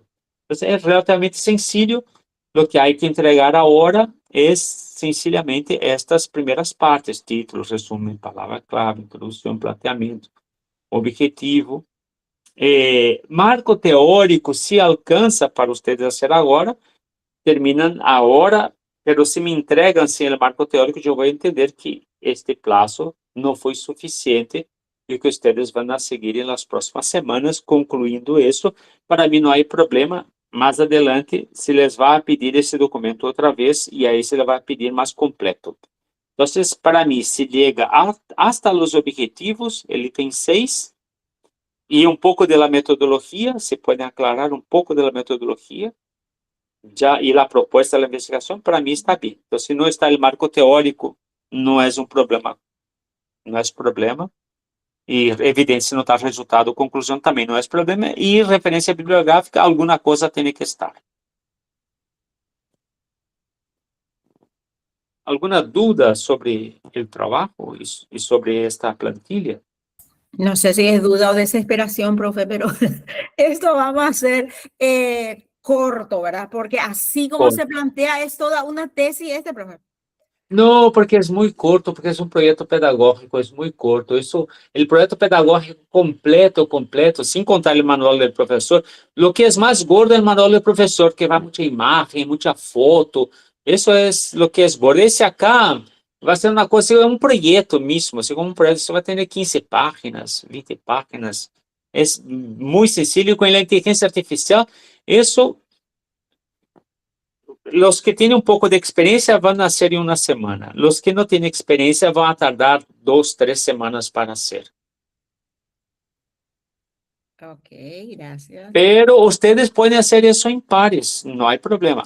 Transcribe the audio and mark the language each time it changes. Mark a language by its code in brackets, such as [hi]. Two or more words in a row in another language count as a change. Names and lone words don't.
[es] Entonces, es relativamente sencillo. Lo que hay que entregar ahora es sencillamente estas primeras partes: título, resumen, palabra clave, introducción, planteamiento, objetivo. Marco teórico, se alcanza para ustedes hacer [pt] agora, [es] terminan ahora, pero se me [pt] entregam sem o marco teórico, eu vou entender que este prazo não foi suficiente e que ustedes vão a seguir nas próximas semanas concluindo isso. Para mim não há problema. Mais adelante [es] se les [pt] vai pedir esse documento outra vez e aí se ele vai pedir mais completo. Então, para mim, se chega hasta os objetivos, ele tem 6, e um pouco da metodologia, se podem aclarar um pouco da metodologia, já, e a proposta da investigação, para mim está bem. Então, se não está o marco teórico, não é um problema. Não é problema. E evidência não está resultado, conclusão também não é problema, e referência bibliográfica, alguma coisa tem que estar. Alguma dúvida sobre o trabalho e sobre esta plantilha? [es] No sé si es duda o desesperación, profe, pero esto vamos a hacer corto, ¿verdad? Porque así como se plantea es toda una tesis profe. [pt] Não, porque é muito curto, porque é um projeto pedagógico, é muito curto. Isso, o projeto pedagógico completo, sem contar o manual do professor. O que é mais gordo é o manual do professor, que vai muita imagem, muita foto. Isso é o que é gordo. Esse acá vai ser uma coisa, é um projeto mesmo. Assim, como um projeto, você vai ter 15 páginas, 20 páginas. É muito sencillo. Com a inteligência artificial, isso... [es] Los que tienen un poco de experiencia van a hacer en una semana. Los que no tienen experiencia van a tardar 2, 3 semanas para hacer. Ok, gracias. Pero ustedes pueden hacer eso en pares, no hay problema.